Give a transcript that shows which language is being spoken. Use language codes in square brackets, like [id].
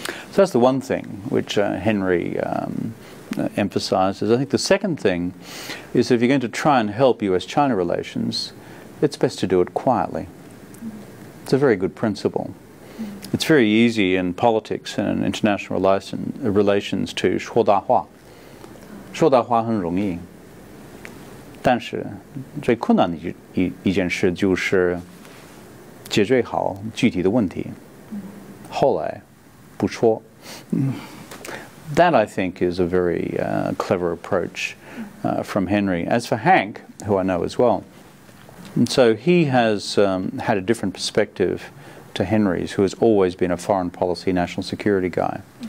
[en] So that's the one thing which Henry emphasizes. I think the second thing is if you're going to try and help US-China relations, it's best to do it quietly. It's a very good principle. It's very easy in politics and in international relations to [zh] 说大话。说大话很容易，但是最困难的一件事就是解决好具体的问题。后来不说。 [en] That, I think, is a very clever approach from Henry. As for Hank, who I know as well, and so he has had a different perspective to Henry's, who has always been a foreign policy, national security guy.